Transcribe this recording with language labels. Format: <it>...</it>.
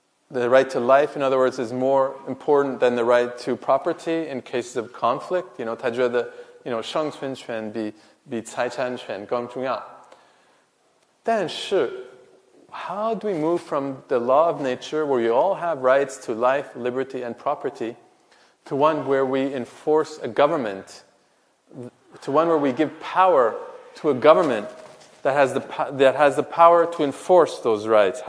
<en>The right to life, in other words, is more important than the right to property in cases of conflict.</en> <zh>他觉得生存权比财产权更重要。但是</zh> <en>how do we move from the law of nature, where you all have rights to life, liberty, and property, to one where we enforce a government, to one where we give power to a government that has the power to enforce those rights?</en>